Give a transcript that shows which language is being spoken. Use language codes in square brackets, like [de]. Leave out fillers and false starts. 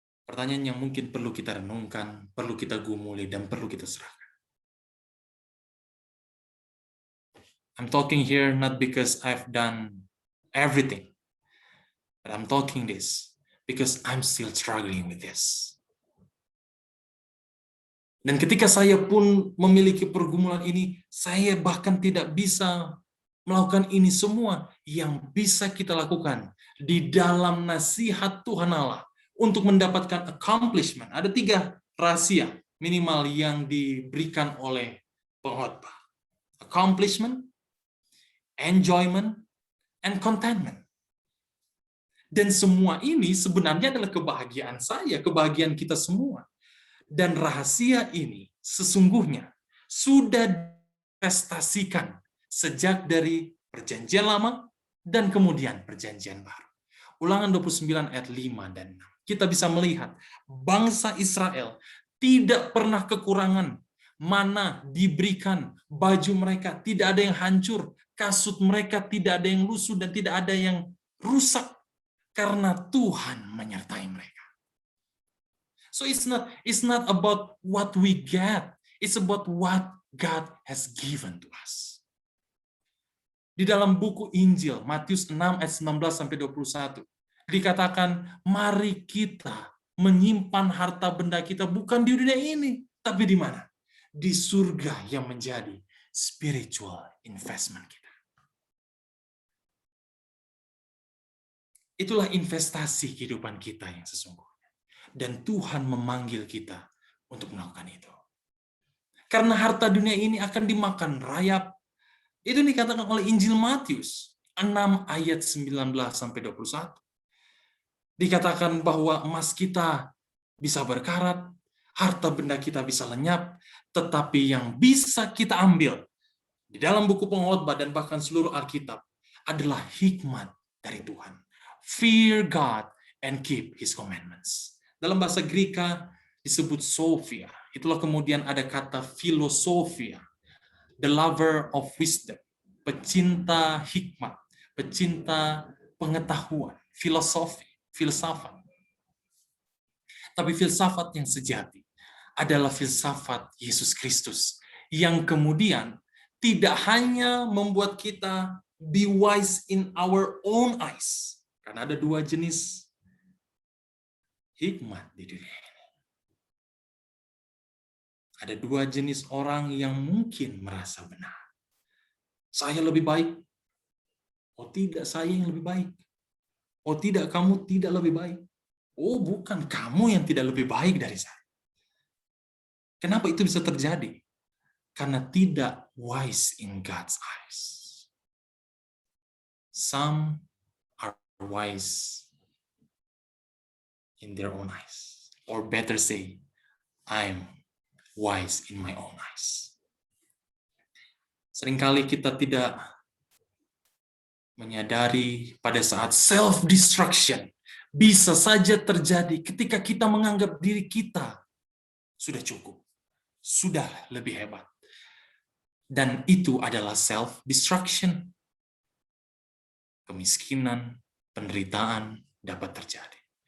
[id] Pertanyaan yang mungkin perlu kita renungkan, perlu kita gumuli, dan perlu kita serahkan. [en] I'm talking here not because I've done everything, but I'm talking this because I'm still struggling with this. [id] Dan ketika saya pun memiliki pergumulan ini, saya bahkan tidak bisa melakukan ini semua. Yang bisa kita lakukan di dalam nasihat Tuhan Allah untuk mendapatkan accomplishment. Ada 3 rahasia minimal yang diberikan oleh pengkhotbah. [en] Accomplishment, enjoyment, and contentment. [id] Dan semua ini sebenarnya adalah kebahagiaan saya, kebahagiaan kita semua. Dan rahasia ini sesungguhnya sudah diinvestasikan sejak dari Perjanjian Lama dan kemudian Perjanjian Baru. Ulangan 29 ayat 5 dan 6. Kita bisa melihat bangsa Israel tidak pernah kekurangan mana diberikan, baju mereka tidak ada yang hancur, kasut mereka tidak ada yang lusuh dan tidak ada yang rusak karena Tuhan menyertai mereka. [en] So it's not about what we get, it's about what God has given to us. [id] Di dalam buku Injil Matius 6 ayat 19 sampai 21 dikatakan, mari kita menyimpan harta benda kita bukan di dunia ini, tapi di mana? Di surga yang menjadi spiritual investment kita. Itulah investasi kehidupan kita yang sesungguhnya. Dan Tuhan memanggil kita untuk melakukan itu. Karena harta dunia ini akan dimakan rayap. Itu dikatakan oleh Injil Matius 6 ayat 19-21. Dikatakan bahwa emas kita bisa berkarat, harta benda kita bisa lenyap, tetapi yang bisa kita ambil di dalam buku pengkhotbah dan bahkan seluruh Alkitab adalah hikmat dari Tuhan. [en] Fear God and keep His commandments. [id] Dalam bahasa Greka disebut Sophia. Itulah kemudian ada kata filosofia, [en] the lover of wisdom, [id] pecinta hikmat, pecinta pengetahuan, filosofi, filsafat. Tapi filsafat yang sejati adalah filsafat Yesus Kristus yang kemudian tidak hanya membuat kita [en] be wise in our own eyes. [id] Karena ada dua jenis hikmat di dunia ini. Ada dua jenis orang yang mungkin merasa benar. Saya lebih baik. Oh tidak, saya yang lebih baik. Oh tidak, kamu tidak lebih baik. Oh bukan, kamu yang tidak lebih baik dari saya. Kenapa itu bisa terjadi? Karena tidak [en] wise in God's eyes. Some are wise in their own eyes. Or better say, I'm wise in my own eyes. [id] Seringkali kita tidak menyadari pada saat self-destruction bisa saja terjadi ketika kita menganggap diri kita sudah cukup, sudah lebih hebat. Dan itu adalah self-destruction. Kemiskinan, penderitaan dapat terjadi.